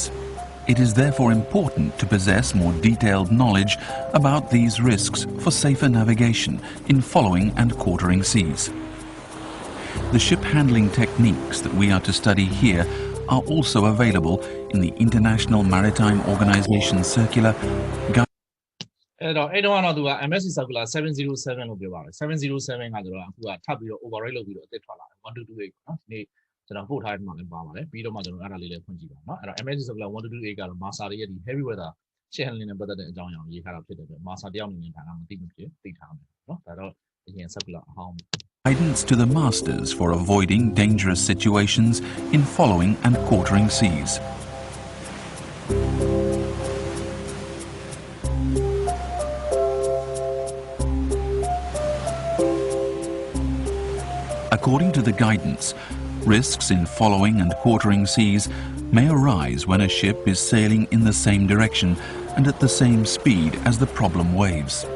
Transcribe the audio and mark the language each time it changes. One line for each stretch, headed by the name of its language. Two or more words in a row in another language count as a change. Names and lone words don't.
English: It is therefore important to possess more detailed knowledge about these risks for safer navigation in following and quartering seas. The ship handling techniques that we are to study here are also available in the International Maritime Organization Circular Guide.
Burmese: အဲ့တော့သူက MSC Circular 707လို့ပြောပါတယ်707ကကျတော့အခုကထပ်ပြီးတော့ override လုပ်ပြီးတော့အသစ်ထွက်လာတယ်1228ပေါ့နော်ဒီနေ့ကျွန်တော်ပို့ထားတဲ့မှာလည်းပါပါတယ်ပြီးတော့မှကျွန်တော်အဲ့ဒါလေးလည်းဖွင့်ကြည့်ပါနော်အဲ့တော့ MSC Circular 1228ကတော့ Master ရဲ့ဒီ
English: heavy weather ship handling
Burmese: နဲ့ပတ်သက်တဲ့အကြောင်းအရာကိုရေးထားတာဖြစ်တဲ့အတွက် Master တယောက်အနေနဲ့ဒါကမသိမဖြစ်သိထားမယ်နော်ဒါတော့အရင် Circular အဟောင်း
English: Guidance to the masters for avoiding dangerous situations in following and quartering seas. According to the guidance, risks in following and quartering seas may arise when a ship is sailing in the same direction and at the same speed as the problem waves.